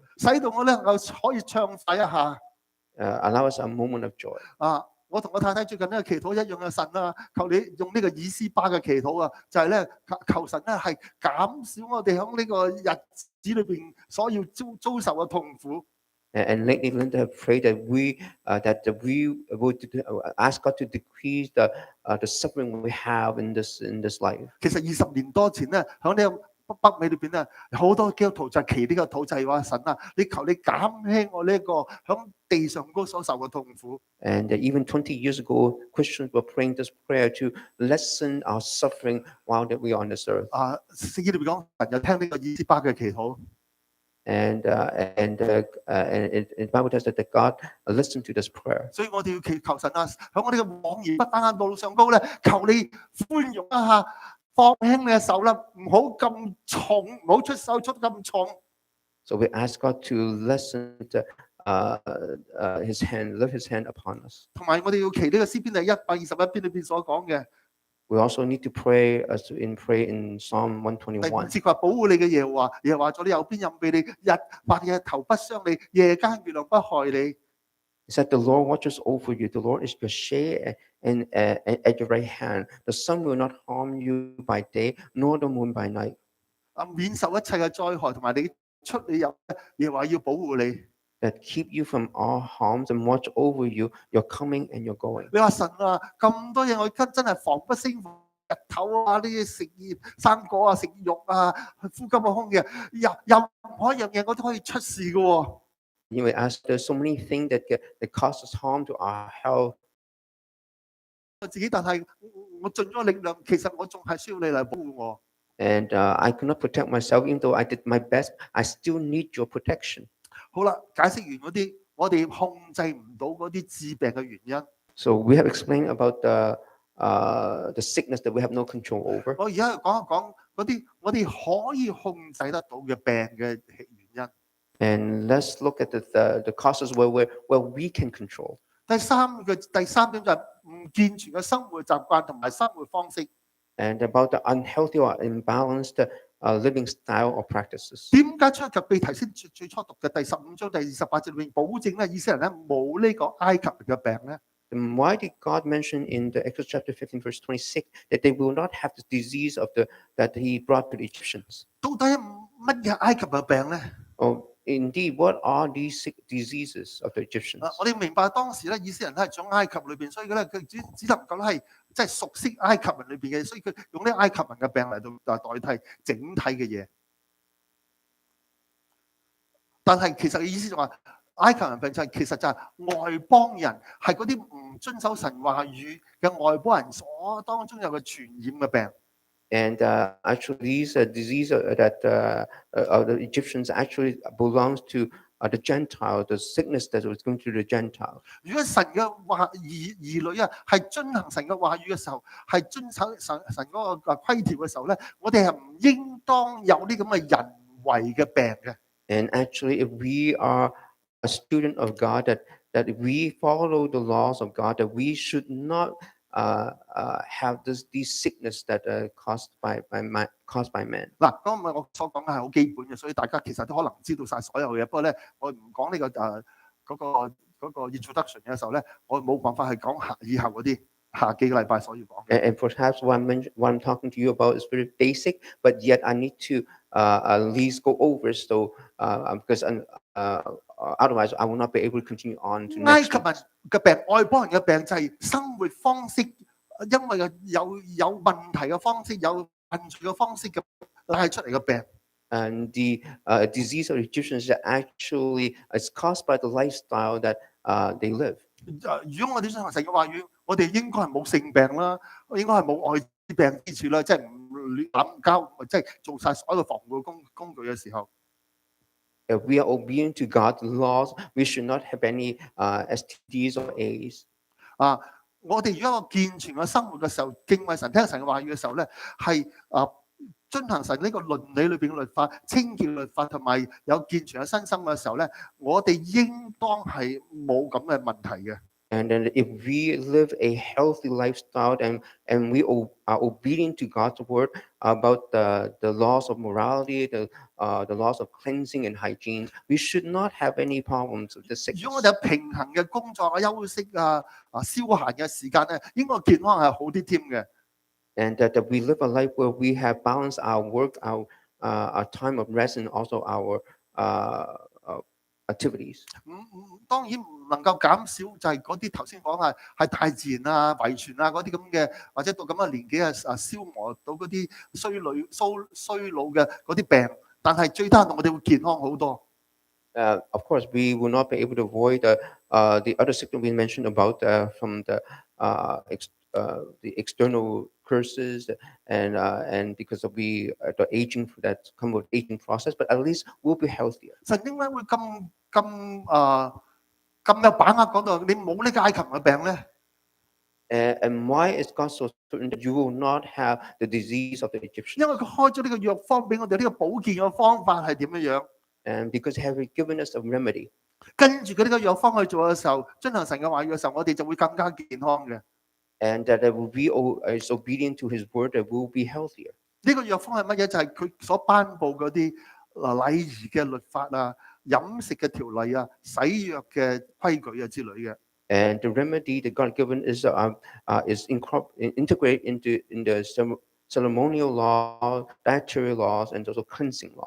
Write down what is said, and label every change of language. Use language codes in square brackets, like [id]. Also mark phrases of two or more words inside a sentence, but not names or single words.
[yue] 使到我咧能夠可以暢快一下。 [en] Allow us a moment of joy. [yue] 我同我太太最近呢個祈禱一樣嘅，神啊，求你用呢個以斯巴嘅祈禱啊，就係咧求神咧係減少我哋喺呢個日子裏邊所要遭受嘅痛苦。 [en] And lately, Linda have prayed that we would ask God to decrease the suffering we have in this life. [yue] 其實20年多前咧，喺呢個北美裏邊咧，好多基督徒就祈呢個禱，就係話神啊，你求你減輕我呢一個喺地上高所受嘅痛苦。 [en] And even 20 years ago, Christians were praying this prayer to lessen our suffering while that we are on this earth. [yue] 聖經裏邊講，神就聽呢個以斯巴嘅祈禱。 [en] And the Bible tells us that God listened to this prayer. [yue] 所以我哋要祈求神啊，喺我哋嘅往而不單嘅路上高咧，求你寬容一下，放輕你嘅手啦，唔好咁重，唔好出手出咁重。 [en] So we ask God to lessen His hand, lift His hand upon us. [yue] 同埋我哋要祈呢個詩篇第121篇裏邊所講嘅。 [en] We also need to pray in Psalm [yue] 第5 [en] 121. [yue] 節話保護你嘅耶和華，耶和華在你右邊任庇你，日或夜頭不傷你，夜間月亮不害你。 [en] It said, "The Lord watches over you. The Lord is your shade and at your right hand. The sun will not harm you by day, nor the moon by night." [yue] 免受一切嘅災害，同埋你出你入，耶和華要保護你。 [en] That keep you from all harms and watch over you, your coming and your going. [yue] 你話神啊，咁多嘢我真係防不勝防，日頭啊，呢啲食生果啊，食肉啊，呼吸嘅空氣，任何一樣嘢我都可以出事嘅喎。 [en] You may ask, there's so many things that cause us harm to our health. [yue] 我自己，但係我盡咗力量，其實我仲係需要你嚟保護我。 [en] And I could not protect myself, even though I did my best. I still need your protection. [yue] 好啦，解釋完嗰啲，我哋控制唔到嗰啲致病嘅原因。 [en] So we have explained about the sickness that we have no control over. [yue] 我而家講一講嗰啲我哋可以控制得到嘅病嘅原因。 [en] And let's look at the causes where we can control. [yue] 第三點就係唔健全嘅生活習慣同埋生活方式。 [en] And about the unhealthy or imbalanced living style or practices. [yue] 點解出埃及記提先最初讀嘅第15章第28節裏面保證咧以色列人咧冇呢個埃及嘅病咧？ [en] And why did God mention in the Exodus chapter 15 verse 26 that they will not have the disease that He brought to the Egyptians? [yue] 到底乜嘢埃及嘅病咧？ [en] Oh, indeed, what are these sick diseases of the Egyptians? [yue] 我哋明白當時咧以色列人都係長埃及裏邊，所以咧佢只能夠係即係熟悉埃及人裏邊嘅，所以佢用呢埃及人嘅病嚟到代替整體嘅嘢。但係其實嘅意思就話，埃及人病就係其實就係外邦人，係嗰啲唔遵守神話語嘅外邦人所當中有個傳染嘅病。 [en] And actually, these diseases that the Egyptians actually belongs to the Gentile, the sickness that was going to the Gentile. [yue] 如果神嘅兒女啊係遵行神嘅話語嘅時候，係遵守神嗰個規條嘅時候咧，我哋係唔應當有啲咁嘅人為嘅病嘅。 [en] And actually, if we are a student of God, that we follow the laws of God, that we should not have these sickness that caused by man. [yue] 嗱，剛才我所講嘅係好基本嘅，所以大家其實都可能知道晒所有嘢。不過咧，我唔講呢個嗰個 introduction 嘅時候咧，我冇辦法去講以後嗰啲下幾個禮拜所要講嘅。 [en] And perhaps what I'm talking to you about is very basic, but yet I need to at least go over so because otherwise I will not be able to continue on to [yue] 埃 [en] next [yue] 及 [en] week. [yue] 人嘅病，外邦人嘅病就係生活方式，因為有問題嘅方式，有犯罪嘅方式嘅帶出嚟嘅病。 [en] And the disease of Egyptians actually is caused by the lifestyle that they live. [yue] 如果我哋想行神嘅話語，我哋應該係冇性病啦，應該係冇愛滋病之處啦，即係唔亂諗交，即係做晒所有防護工具嘅時候。 [en] If we are obedient to God's laws, we should not have any STDs or AIDS. [yue] 我哋如果有個健全嘅生活嘅時候，敬畏神、聽神嘅話語嘅時候咧，係遵行神呢個倫理裏邊嘅律法、清潔律法，同埋有健全嘅身心嘅時候咧，我哋應當係冇咁嘅問題嘅。 [en] And then if we live a healthy lifestyle and we are obedient to God's word about the laws of morality, the laws of cleansing and hygiene, we should not have any problems with this [yue] 如果我 [en] sickness. [yue] 哋有平衡嘅工作啊、休息啊、消閒嘅時間咧，應該健康係好啲添嘅。 [en] And that we live a life where we have balanced our work, our time of rest, and also our activities. [yue] 當然唔能夠減少，就係嗰啲頭先講係大自然啊、遺傳啊嗰啲咁嘅，或者到咁嘅年紀消磨到嗰啲衰老嘅嗰啲病。但係最低限度我哋會健康好多。 [en] Of course, we will not be able to avoid the other sickness we mentioned about from the external curses and because of the aging that come with aging process, but at least we'll be healthier. [yue] 神點解會咁有把握講到你冇呢個埃及嘅病咧？ [en] And why is God so certain that you will not have the disease of the Egyptians? [yue] 因為佢開咗呢個藥方俾我哋，呢個保健嘅方法係點樣樣？ [en] And because He has given us a remedy. [yue] 跟住佢呢個藥方去做嘅時候，遵行神嘅話語嘅時候，我哋就會更加健康嘅。 [en] And that will be is obedient to His word, that will be healthier. [yue] 呢個藥方係乜嘢？就係佢所頒布嗰啲禮儀嘅律法啊、飲食嘅條例啊、洗藥嘅規矩啊之類嘅。 [en] And the remedy that God given is integrated in the ceremonial law, dietary laws, and also cleansing laws.